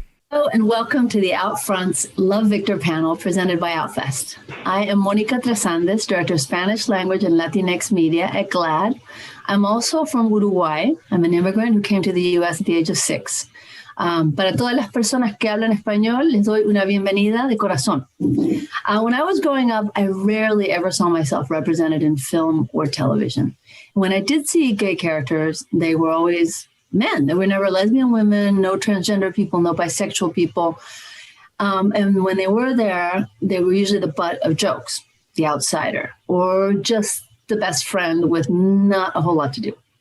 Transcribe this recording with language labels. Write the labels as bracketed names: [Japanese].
[English] Hello and welcome to the OutFronts Love Victor panel presented by OutFest. I am Monica Trasandes, Director of Spanish Language and Latinx Media at GLAAD. I'm also from Uruguay. I'm an immigrant who came to the U.S. at the age of 6. [Spanish] Para todas las personas que hablan español, les doy una bienvenida de corazón. [English] When I was growing up, I rarely ever saw myself represented in film or television. When I did see gay characters, they were always men. There were never lesbian women, no transgender people, no bisexual people. And when they were there, they were usually the butt of jokes, the outsider, or just the best friend with not a whole lot to do.